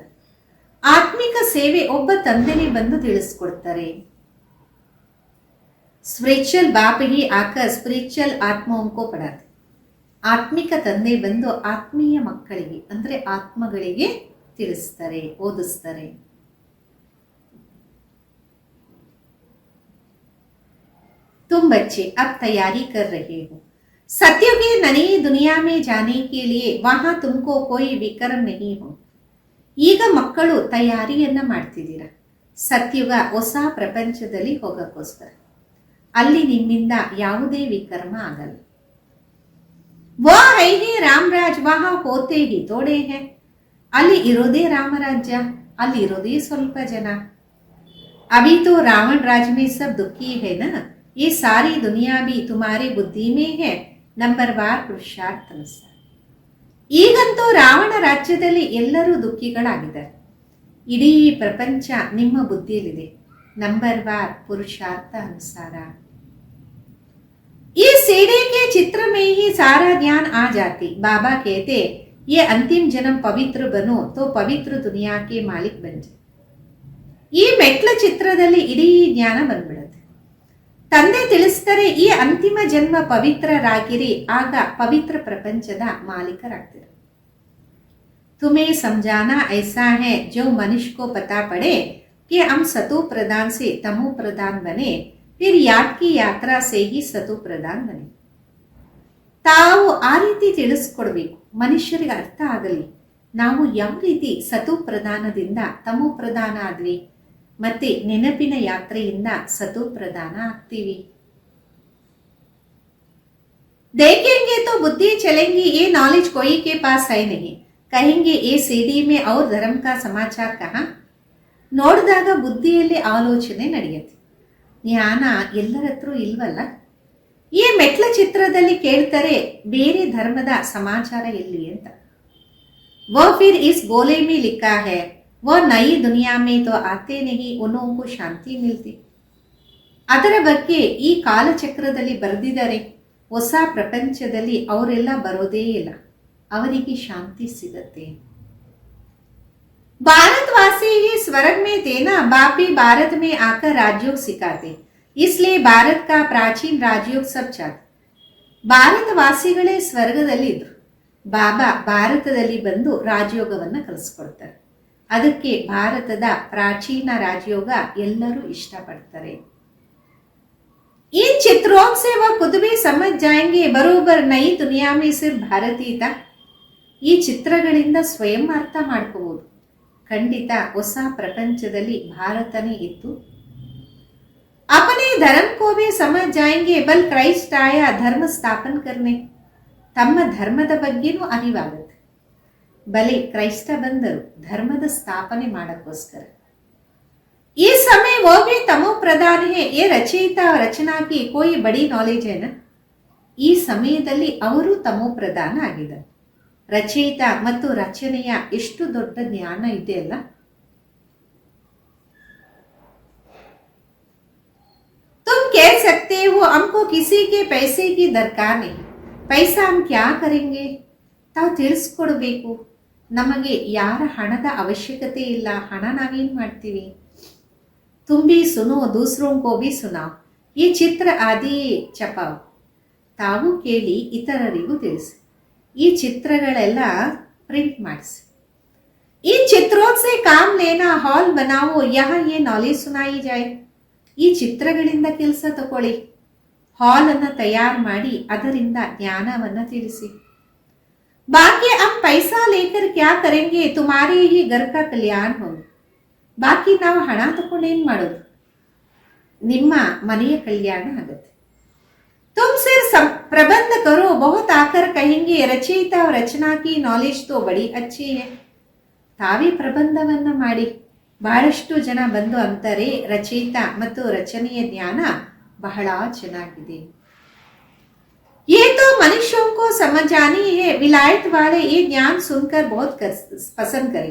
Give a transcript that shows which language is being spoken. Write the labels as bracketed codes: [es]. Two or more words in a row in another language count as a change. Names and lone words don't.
[kn] ಆತ್ಮಿಕ ಸೇವೆ ಒಬ್ಬ ತಂದೆನೇ ಬಂದು ತಿಳಿಸ್ಕೊಡ್ತಾರೆ. [hi] स्पिरिचुअल बाप ही आकर स्पिरिचुअल आत्माओं को पढ़ाते. [kn] ಆತ್ಮಿಕ ತಂದೆ ಬಂದು ಆತ್ಮೀಯ ಮಕ್ಕಳಿಗೆ ಅಂದ್ರೆ ಆತ್ಮಗಳಿಗೆ ತಿಳಿಸ್ತಾರೆ, ಓದಿಸ್ತಾರೆ. [hi] तुम बच्चे अब तैयारी कर रहे हो, सत्य की नई दुनिया में जाने के लिए वहां तुमको कोई विक्रम नहीं हो. [kn] ಈಗ ಮಕ್ಕಳು ತಯಾರಿಯನ್ನ ಮಾಡ್ತಿದ್ದೀರಾ ಸತ್ಯುಗ ಹೊಸ ಪ್ರಪಂಚದಲ್ಲಿ ಹೋಗಕ್ಕೋಸ್ಕರ. ಅಲ್ಲಿ ನಿಮ್ಮಿಂದ ಯಾವುದೇ ವಿಕರ್ಮ ಆಗಲ್ಲ. [hi] वो है ही रामराज, वहां होते ही थोड़े हैं. [kn] ಅಲ್ಲಿ ಇರೋದೇ ರಾಮರಾಜ್ಯ, ಅಲ್ಲಿ ಇರೋದೇ ಸ್ವಲ್ಪ ಜನ. [hi] अभी तो रावण राज में सब दुखी है ना, ये सारी दुनिया भी तुम्हारे बुद्धि में है, [kn] ನಂಬರ್ವಾರ್ ಪುರುಷಾರ್ಥ ಅನುಸಾರ. ಈಗಂತೂ ರಾವಣ ರಾಜ್ಯದಲ್ಲಿ ಎಲ್ಲರೂ ದುಃಖಿಗಳಾಗಿದ್ದಾರೆ. ಇಡೀ ಪ್ರಪಂಚ ನಿಮ್ಮ ಬುದ್ಧಿಯಲ್ಲಿದೆ, ನಂಬರ್ವಾರ್ ಪುರುಷಾರ್ಥ ಅನುಸಾರ. [hi] ये सीढ़ी के चित्र में ही सारा ज्ञान आ जाती. बाबा कहते ये अंतिम जन्म पवित्र बनो तो पवित्र दुनिया के मालिक बन जाए. [kn] ಈ ಮೆಟ್ಲ ಚಿತ್ರದಲ್ಲಿ ಇಡೀ ಜ್ಞಾನ ಬಂದ್ಬಿಡುತ್ತೆ. ತಂದೆ ತಿಳಿಸ್ತಾರೆ ಈ ಅಂತಿಮ ಜನ್ಮ ಪವಿತ್ರರಾಗಿರಿ, ಆಗ ಪವಿತ್ರ ಪ್ರಪಂಚದ ಮಾಲೀಕರಾಗ್ತೀರ. [hi] तुम्हें समझाना ऐसा है जो मनुष्य को पता पड़े कि हम सतो प्रधान से तमो प्रधान बने, फिर याद की यात्रा से ही सतो प्रधान बने. [kn] ತಾವು ಆ ರೀತಿ ತಿಳಿಸ್ಕೊಡ್ಬೇಕು, ಮನುಷ್ಯರಿಗೆ ಅರ್ಥ ಆಗಲಿ ನಾವು ಯಾವ ರೀತಿ ಸತು ಪ್ರಧಾನದಿಂದ ತಮೋ ಪ್ರಧಾನ ಆದ್ವಿ, ಮತ್ತೆ ನೆನಪಿನ ಯಾತ್ರೆಯಿಂದ ಸತು ಪ್ರಧಾನ ಆಗ್ತೀವಿ. [hi] देखेंगे तो बुद्धि चलेंगी, ये नॉलेज कोई के पास है नहीं, कहेंगे ये सीढ़ी में और धर्म का समाचार कहाँ. [kn] ನೋಡಿದಾಗ ಬುದ್ಧಿಯಲ್ಲಿ ಆಲೋಚನೆ ನಡೆಯುತ್ತೆ, ಜ್ಞಾನ ಎಲ್ಲರ ಹತ್ರ ಇಲ್ವಲ್ಲ. ಈ ಮೆಟ್ಲ ಚಿತ್ರದಲ್ಲಿ ಕೇಳ್ತಾರೆ ಬೇರೆ ಧರ್ಮದ ಸಮಾಚಾರ ಎಲ್ಲಿ ಅಂತ. [hi] वो फिर इस गोले में लिखा है वो नई दुनिया में तो आते नहीं, उनको ಶಾಂತಿ मिलती. [kn] ಅದರ ಬಗ್ಗೆ ಈ ಕಾಲಚಕ್ರದಲ್ಲಿ ಬರೆದಿದ್ದಾರೆ, ಹೊಸ ಪ್ರಪಂಚದಲ್ಲಿ ಅವರೆಲ್ಲ ಬರೋದೇ ಇಲ್ಲ, ಅವರಿಗೆ ಶಾಂತಿ ಸಿಗತ್ತೆ. [hi] भारतवासी ही स्वर्ग में थे ना, बाप भी भारत में आकर राजयोग सिखाते, इसलिए भारत का प्राचीन राजयोग सब चाहते. [kn] ಭಾರತವಾಸಿಗಳೇ ಸ್ವರ್ಗದಲ್ಲಿ ಇದ್ರು, ಬಾಬಾ ಭಾರತದಲ್ಲಿ ಬಂದು ರಾಜಯೋಗವನ್ನು ಕಲಿಸ್ಕೊಡ್ತಾರೆ. ಅದಕ್ಕೆ ಭಾರತದ ಪ್ರಾಚೀನ ರಾಜಯೋಗ ಎಲ್ಲರೂ ಇಷ್ಟಪಡ್ತಾರೆ. [hi] इन चित्रों से वह खुद भी समझ जाएंगे बरोबर नई दुनिया में सिर्फ भारतीय था. [kn] ಈ ಚಿತ್ರಗಳಿಂದ ಸ್ವಯಂ ಅರ್ಥ ಮಾಡ್ಕೋಬಹುದು, ಖಂಡಿತ ಹೊಸ ಪ್ರಪಂಚದಲ್ಲಿ ಭಾರತನೇ ಇತ್ತು. [hi] अपने धर्म को भी समझ जाएंगे बल क्राइस्ट आया धर्म स्थापन करने. [kn] ತಮ್ಮ ಧರ್ಮದ ಬಗ್ಗೆನೂ ಅರಿವಾಗುತ್ತೆ. ಬಲೆ ಕ್ರೈಸ್ತ ಬಂದರು ಧರ್ಮದ ಸ್ಥಾಪನೆ ಮಾಡಕ್ಕೋಸ್ಕರ. [hi] ये समय वो भी तमो प्रधान है. ये रचयिता रचना की कोई बड़ी नॉलेज है ना. [kn] ಈ ಸಮಯದಲ್ಲಿ ಅವರು ತಮೋ ಪ್ರಧಾನ ಆಗಿದ್ದಾರೆ. ರಚಯಿತ ಮತ್ತು ರಚನೆಯ ಎಷ್ಟು ದೊಡ್ಡ ಜ್ಞಾನ ಇದೆ ಅಲ್ಲ. [hi] तुम कह सकते हो हमको किसी के पैसे की दरकार नहीं. पैसा हम क्या करेंगे. [kn] ತಾವು ತಿಳಿಸ್ಕೊಡ್ಬೇಕು, ನಮಗೆ ಯಾರ ಹಣದ ಅವಶ್ಯಕತೆ ಇಲ್ಲ, ಹಣ ನಾವೇನ್ ಮಾಡ್ತೀವಿ. [hi] तुम भी सुनो दूसरों को भी सुनाओ. ये चित्र आदि छपाओ, [kn] ತಾವು ಕೇಳಿ ಇತರರಿಗೂ ತಿಳಿಸಿ. ಈ ಚಿತ್ರಗಳೆಲ್ಲ ಪ್ರಿಂಟ್ ಮಾಡಿಸಿ. [hi] इन चित्रों से काम लेना हॉल बनाओ यहाँ ये नॉलेज सुनाई जाए. [kn] ಈ ಚಿತ್ರಗಳಿಂದ ಕೆಲಸ ತಗೊಳ್ಳಿ, ಹಾಲ್ ಅನ್ನ ತಯಾರು ಮಾಡಿ ಅದರಿಂದ ಜ್ಞಾನವನ್ನ ತಿಳಿಸಿ. [hi] ಬಾಕಿ अब पैसा लेकर क्या करेंगे तुम्हारे ही घर का कल्याण हो. [kn] ಬಾಕಿ ನಾವು ಹಣ ತಗೊಂಡು ಏನ್ ಮಾಡೋದು, ನಿಮ್ಮ ಮನೆಯ ಕಲ್ಯಾಣ ಆಗುತ್ತೆ. [hi] तुम सिर्फ प्रबंध करो बहुत आकर कहेंगे रचयिता और रचना की नॉलेज तो बड़ी अच्छी है. [kn] ತಾವೇ ಪ್ರಬಂಧವನ್ನ ಮಾಡಿ ಬಹಳಷ್ಟು ಜನ ಬಂದು ಅಂತಾರೆ ರಚಯಿತ ಮತ್ತು ರಚನೆಯ ಜ್ಞಾನ ಬಹಳ ಚೆನ್ನಾಗಿದೆ. [hi] ये तो मनुष्यों को समझ आनी है. विलायत वाले ये ज्ञान सुनकर बहुत पसंद करें.